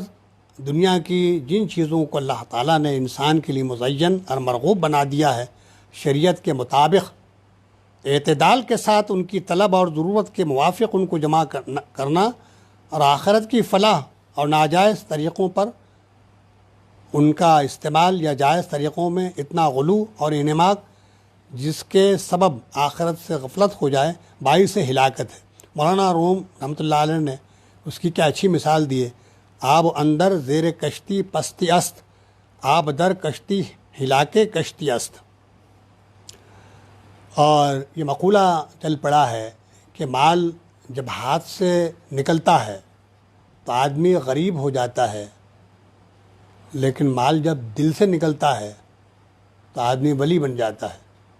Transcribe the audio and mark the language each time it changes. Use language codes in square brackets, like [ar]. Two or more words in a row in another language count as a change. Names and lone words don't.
[ur] الغرض دنیا کی جن چیزوں کو اللہ تعالیٰ نے انسان کے لیے مزین اور مرغوب بنا دیا ہے، شریعت کے مطابق اعتدال کے ساتھ ان کی طلب اور ضرورت کے موافق ان کو جمع کرنا، اور آخرت کی فلاح اور ناجائز طریقوں پر ان کا استعمال یا جائز طریقوں میں اتنا غلو اور انہماک جس کے سبب آخرت سے غفلت ہو جائے، باعث ہلاکت ہے۔ مولانا روم [ar] رحمۃ اللہ علیہ [ur] نے اس کی کیا اچھی مثال دی ہے، [fa] آب اندر زیر کشتی پستی است، آب در کشتی ہلاکے کشتی است۔ [ur] اور یہ مقولہ چل پڑا ہے کہ مال جب ہاتھ سے نکلتا ہے تو آدمی غریب ہو جاتا ہے، لیکن مال جب دل سے نکلتا ہے تو آدمی ولی بن جاتا ہے۔